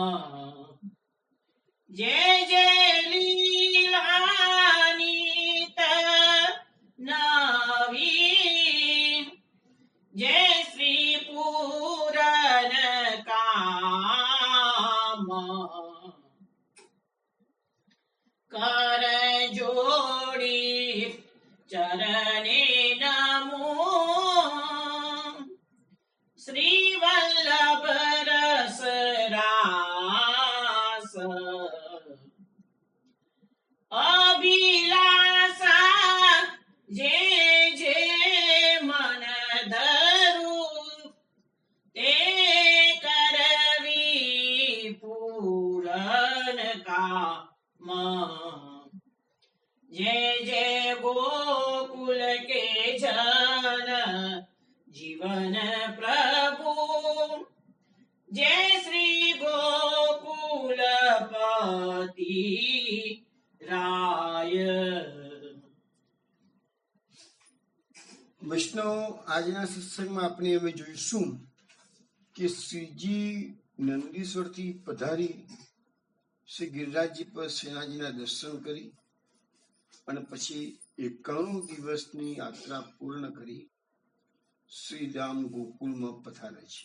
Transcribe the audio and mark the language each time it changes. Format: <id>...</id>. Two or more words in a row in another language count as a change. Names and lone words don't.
<hi>जय जय लीलानित नवीन, जय श्री पूरन काम, कर जोड़ी चरणे नमो,</hi> <gu>શ્રી વલ્લભ રસ રાસ, અભિલાષા જે જે મન ધરું, તે કરવી પૂરણ કામ,</gu> <hi>जय जय गोकुल के जन जीवन प्रभु, जय श्री गोकुलपति राय.</hi> <gu>વૈષ્ણવો, આજના સત્સંગમાં આપણે હવે જોઈશું કે શ્રીજી નંદીશ્વરથી પધારી શ્રી ગિરિરાજજી પર સેનાજીના દર્શન કરી અને પછી 91 દિવસની યાત્રા પૂર્ણ કરી શ્રીધામ ગોકુલમાં પધારે છે.</gu>